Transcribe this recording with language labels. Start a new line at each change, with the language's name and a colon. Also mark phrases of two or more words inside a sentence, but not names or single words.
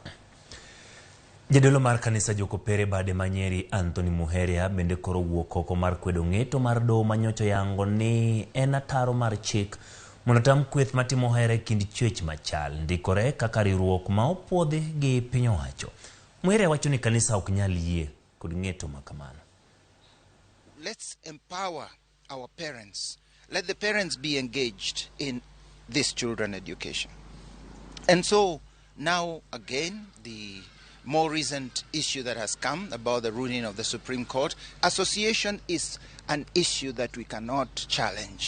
Luo (Kenya and Tanzania): Jadolo mar kanisa jokopere bade manyeri Antony Muheria bende koro wuok oko mar kwedo ng'eto mar doho manyocha yango ni en ataro mar chik mondo tam kweth matimo hera e kind chwech machal ndikore kaka riwruok ma opuodhi gi piny owacho. Muheria wacho ni kanisa ok nyal yie kod ng'eto makamano.
English: Let's empower our parents. Let the parents be engaged in this children education. And so now again, the more recent issue that has come about the ruling of the Supreme Court, association is an issue that we cannot challenge.